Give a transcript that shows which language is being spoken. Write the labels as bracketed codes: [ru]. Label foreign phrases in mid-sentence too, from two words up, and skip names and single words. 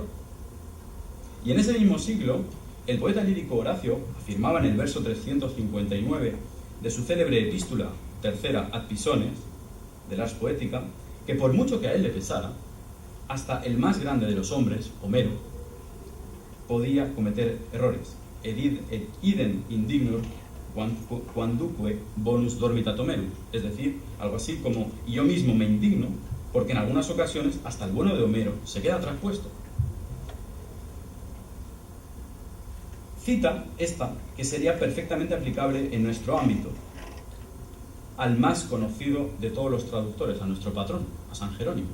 [es] Y en ese mismo siglo, el poeta lírico Horacio afirmaba en el verso 359 de su célebre epístola tercera ad Pisones, del Ars Poetica, que por mucho que a él le pesara, hasta el más grande de los hombres, Homero, podía cometer errores. [la] Et idem indignor quanduque bonus dormitat Homerus. [es] Es decir, algo así como yo mismo me indigno porque en algunas ocasiones hasta el bueno de Homero se queda traspuesto. Cita esta que sería perfectamente aplicable en nuestro ámbito al más conocido de todos los traductores, a nuestro patrón, a San Jerónimo.